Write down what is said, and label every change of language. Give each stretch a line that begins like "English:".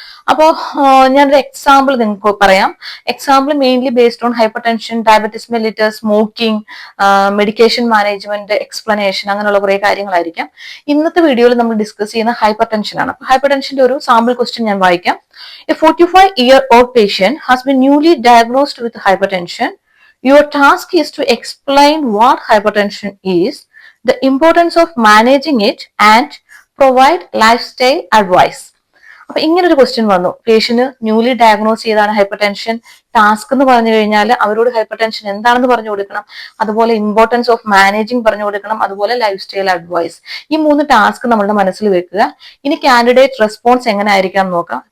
Malayalam: അപ്പോ ഞാനൊരു എക്സാമ്പിൾ നിങ്ങൾക്ക് പറയാം.
English: example mainly based on
Malayalam: hyper tension, diabetes mellitus, smoking, medication management, explanation, അങ്ങനെയുള്ള കുറെ കാര്യങ്ങളായിരിക്കാം. ഇന്നത്തെ വീഡിയോയിൽ നമ്മൾ ഡിസ്കസ് ചെയ്യുന്ന ഹൈപ്പർ ടെൻഷൻ ആണ്. ഹൈപ്പർ ടെൻഷന്റെ ഒരു സാമ്പിൾ ക്വസ്റ്റ്യൻ ഞാൻ വായിക്കാം.
English: A 45-year-old patient has been newly diagnosed with hypertension. Your task is to explain what hypertension is, the importance of managing it, and provide lifestyle advice.
Malayalam: അപ്പൊ ഇങ്ങനെ ഒരു question വന്നു. Patient newly diagnose ചെയ്താണ് hyper tension. Task എന്ന് പറഞ്ഞു കഴിഞ്ഞാൽ അവരോട് hyper tension എന്താണെന്ന് പറഞ്ഞു കൊടുക്കണം, അതുപോലെ ഇമ്പോർട്ടൻസ് ഓഫ് മാനേജിങ് പറഞ്ഞു കൊടുക്കണം, അതുപോലെ ലൈഫ് സ്റ്റൈൽ അഡ്വൈസ്. ഈ 3 ടാസ്ക് നമ്മളുടെ മനസ്സിൽ വെക്കുക. ഇനി കാൻഡിഡേറ്റ് റെസ്പോൺസ് എങ്ങനെ ആയിരിക്കാം നോക്കാം.